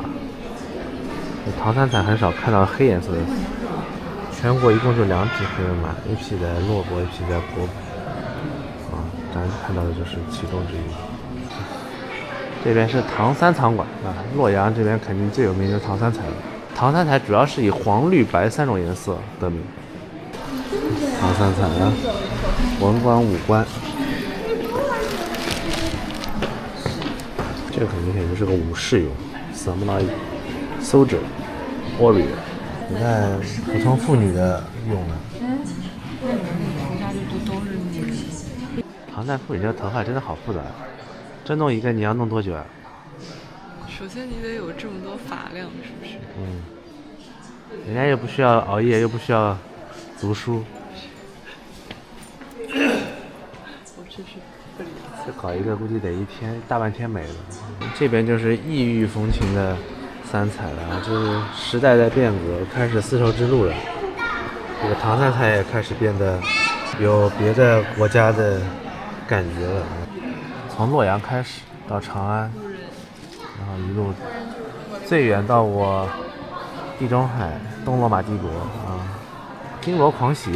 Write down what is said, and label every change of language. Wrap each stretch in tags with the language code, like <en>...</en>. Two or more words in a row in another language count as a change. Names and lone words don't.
<zh>唐三彩很少看到黑顏色的，全國一共就2匹黑釉馬，一匹在洛博，一匹在博博。咱看到的就是其中之一。這邊是唐三藏館啊，洛陽這邊肯定最有名的是唐三彩了。唐三彩主要是以黃、綠、白3種顏色得名。唐三彩啊，文官、武官。這個很明顯就是個武士俑 ，</zh> <en>Samurai Soldier Warrior。</en> <zh>你看普通婦女的俑呢？唐代婦女这个头发真的好复杂，这弄一个你要弄多久啊？首先你得有这么多发量，是不是？人家又不需要熬夜，又不需要读书。我真是不理解。这搞一个估计得大半天没了。这边就是异域风情的三彩了，就是时代在变革，開始絲綢之路了。這個唐三彩也開始變得有別的國家的感覺了。從洛陽開始到長安，然後一路最遠到我地中海東羅馬帝國啊，金羅狂喜。</zh>